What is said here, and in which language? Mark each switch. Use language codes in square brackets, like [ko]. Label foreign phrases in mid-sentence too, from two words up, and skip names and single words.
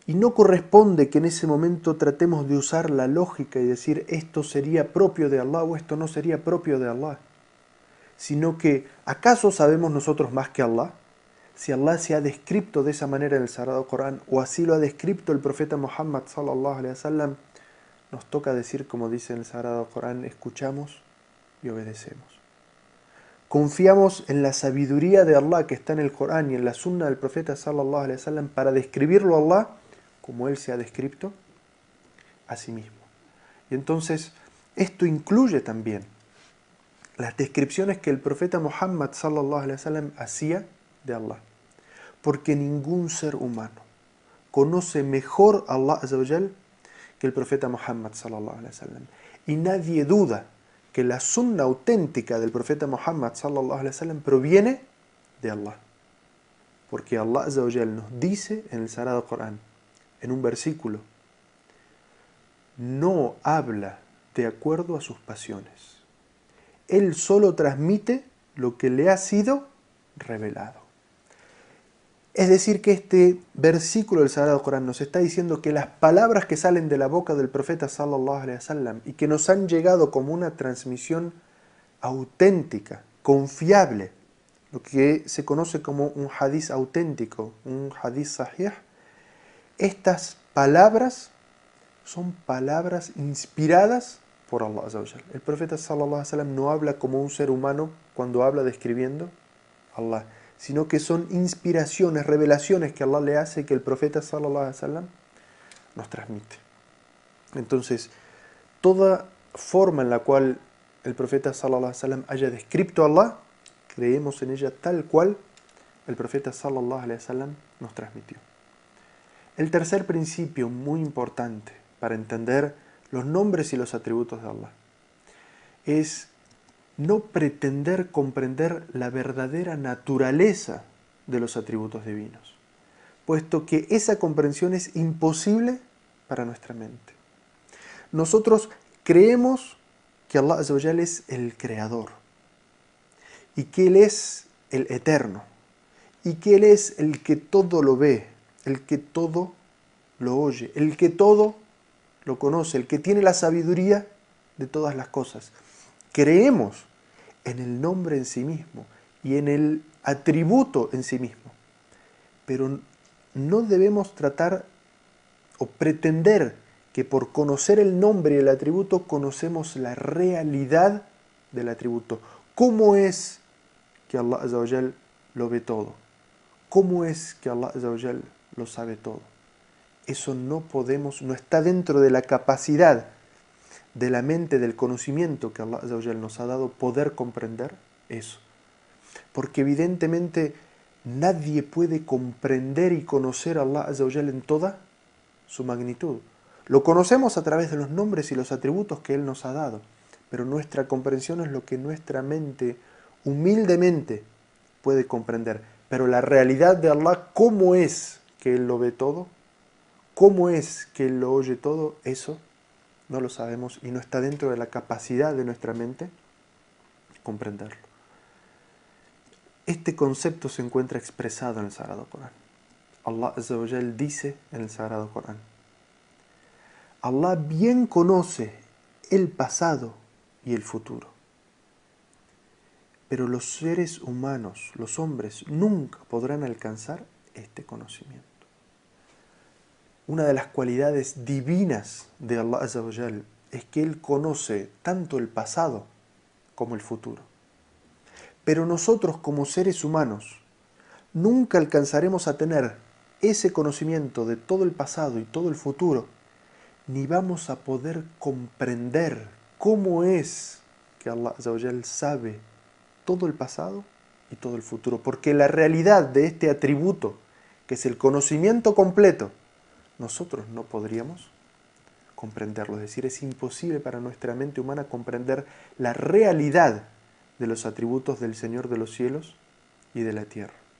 [es] Y no corresponde que en ese momento tratemos de usar la lógica y decir esto sería propio de Allah o esto no sería propio de Allah, sino que ¿acaso sabemos nosotros más que Allah? Si Allah se ha descrito de esa manera en el Sagrado Corán o así lo ha descrito el profeta Muhammad [ar] صلى الله عليه وسلم, [es] nos toca decir, como dice en el Sagrado Corán, escuchamos y obedecemos. Confiamos en la sabiduría de Allah que está en el Corán y en la sunna del profeta [ar] صلى الله عليه وسلم [es] para describirlo a Allah como él se ha descrito a sí mismo. Y entonces esto incluye también las descripciones que el profeta Muhammad [ar] صلى الله عليه وسلم [es] hacía de Allah, porque ningún ser humano conoce mejor a Allah [ar] عز وجل [es] que el profeta Muhammad [ar] صلى الله عليه وسلم, [es] y nadie duda que la sunna auténtica del profeta Muhammad [ar] صلى الله عليه وسلم [es] proviene de Allah, porque Allah [ar] عز وجل [es] nos dice en el Sagrado Corán, en un versículo, no habla de acuerdo a sus pasiones. Él solo transmite lo que le ha sido revelado. Es decir, que este versículo del Sagrado Corán nos está diciendo que las palabras que salen de la boca del profeta [ar] صلى الله عليه وسلم [es] y que nos han llegado como una transmisión auténtica, confiable, lo que se conoce como un hadiz auténtico, un [ar] حديث صحيح, [es] estas palabras son palabras inspiradas por Allah [ar] عز وجل. [es] El profeta [ar] صلى الله عليه وسلم [es] no habla como un ser humano cuando habla describiendo a Allah, sino que son inspiraciones, revelaciones que Allah le hace, que el profeta [ar] صلى الله عليه وسلم [es] nos transmite. Entonces, toda forma en la cual el profeta [ar] صلى الله عليه وسلم [es] haya descrito a Allah, creemos en ella tal cual el profeta [ar] صلى الله عليه وسلم [es] nos transmitió. El tercer principio muy importante para entender los nombres y los atributos de Allah es no pretender comprender la verdadera naturaleza de los atributos divinos, puesto que esa comprensión es imposible para nuestra mente. Nosotros creemos que Allah [ar] عز وجل [es] es el creador y que Él es el eterno y que Él es el que todo lo ve, el que todo lo oye, el que todo lo conoce, el que tiene la sabiduría de todas las cosas. Creemos en el nombre en sí mismo y en el atributo en sí mismo, pero no debemos tratar o pretender que por conocer el nombre y el atributo conocemos la realidad del atributo. ¿Cómo es que Allah [ar] عز وجل [es] lo ve todo? ¿Cómo es que Allah [ar] عز وجل [es] lo sabe todo? Eso no podemos, no está dentro de la capacidad de la mente, del conocimiento que Allah [ar] عز وجل [es] nos ha dado, poder comprender eso. Porque evidentemente nadie puede comprender y conocer a Allah [ar] عز وجل [es] en toda su magnitud. Lo conocemos a través de los nombres y los atributos que Él nos ha dado, pero nuestra comprensión es lo que nuestra mente humildemente puede comprender. Pero la realidad de Allah, ¿cómo es que Él lo ve todo? ¿Cómo es que Él lo oye todo? Eso no lo sabemos y no está dentro de la capacidad de nuestra mente comprenderlo. Este concepto se encuentra expresado en el Sagrado Corán. Allah [ar] عز وجل [es] dice en el Sagrado Corán: Allah bien conoce el pasado y el futuro, pero los seres humanos, los hombres, nunca podrán alcanzar este conocimiento. Una de las cualidades divinas de Allah [ar] عز وجل [es] es que Él conoce tanto el pasado como el futuro. Pero nosotros como seres humanos nunca alcanzaremos a tener ese conocimiento de todo el pasado y todo el futuro, ni vamos a poder comprender cómo es que Allah [ar] عز وجل [es] sabe todo el pasado y todo el futuro, porque la realidad de este atributo, que es el conocimiento completo, nosotros no podríamos comprenderlo. Es decir, es imposible para nuestra mente humana comprender la realidad de los atributos del Señor de los cielos y de la tierra.